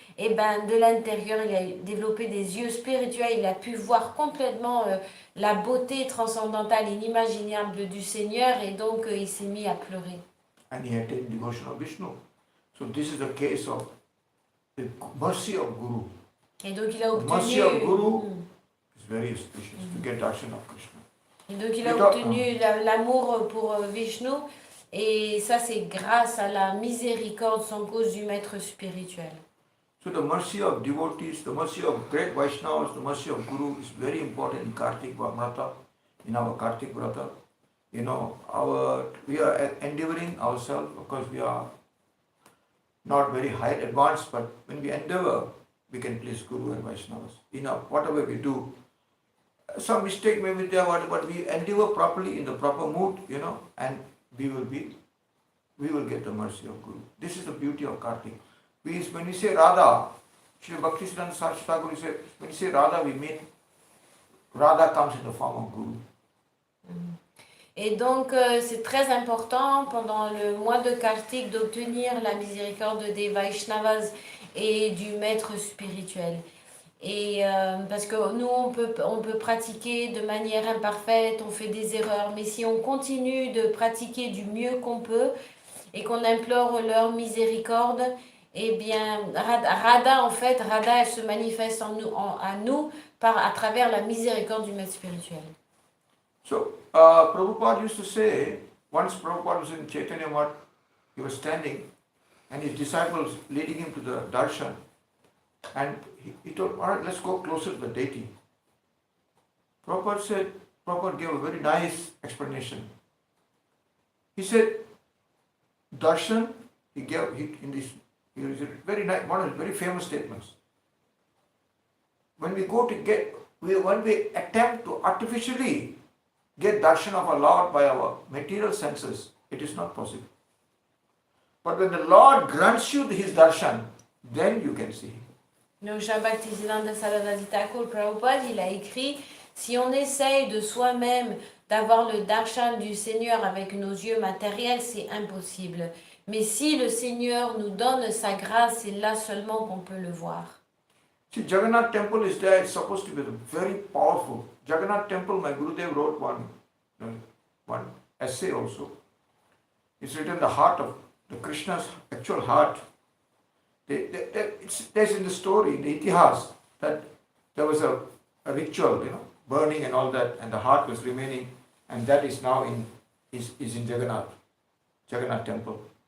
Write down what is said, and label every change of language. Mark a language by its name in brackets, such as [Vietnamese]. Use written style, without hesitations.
[French] Et ben, de l'intérieur, il a développé des yeux spirituels, il a pu voir complètement la beauté transcendantale, inimaginable du Seigneur, et donc il s'est mis à pleurer. [English] And he attained devotion of Vishnu. So this is the case of the mercy of Guru. [French] Et donc il a [English] The mercy of Guru [French] obtenu, [English] is very auspicious to get darshan of Krishna. [French] et donc il a obtenu l'amour pour Vishnu, et ça c'est grâce à la miséricorde sans cause du maître spirituel. [English] So the mercy of devotees, the mercy of great Vaishnavas, the mercy of Guru is very important in Kartik Vrata, in our Kartik Vrata. You know, we are endeavoring ourselves, because we are not very high advanced, but when we endeavor, we can please Guru and Vaishnavas. You know, whatever we do, some mistake may be there, but we endeavor properly in the proper mood, you know, and we will get the mercy of Guru. This is the beauty of Kartik. When we say Radha, Sri Bhakti Siddhanta Saraswati Thakur said, when we say Radha, we mean Radha comes in the form of Guru. [French] Et donc, c'est très important pendant le mois de Kartik d'obtenir la miséricorde des Vaishnavas et du maître spirituel. Et parce que nous, on peut pratiquer de manière imparfaite, on fait des erreurs, mais si on continue de pratiquer du mieux qu'on peut et qu'on implore leur miséricorde, eh bien, Radha, elle se manifeste à nous à travers la miséricorde du maître spirituel. [English] So, Prabhupada used to say, once Prabhupada was in Chaitanya Math, he was standing and his disciples leading him to the darshan, and he told, all right, let's go closer to the deity. Prabhupada gave a very nice explanation. He said, darshan, he very nice, one of his very famous statements. When we attempt to artificially get darshan of our Lord by our material senses, it is not possible. But when the Lord grants you his darshan, then you can see him. [French] Donc, Bhaktisiddhanta Saraswati Thakur Prabhupada, il a écrit, si on essaye de soi-même d'avoir le darshan du Seigneur avec nos yeux matériels, c'est impossible. Mais si le Seigneur nous donne sa grâce, c'est là seulement qu'on peut le voir. [English] See, Jagannath temple is there, it's supposed to be very powerful. Jagannath temple, my Gurudev wrote one essay also. It's written the heart of the Krishna's actual heart. There's in the story, in the Itihas, that there was a ritual, burning and all that, and the heart was remaining, and that is now in Jagannath temple.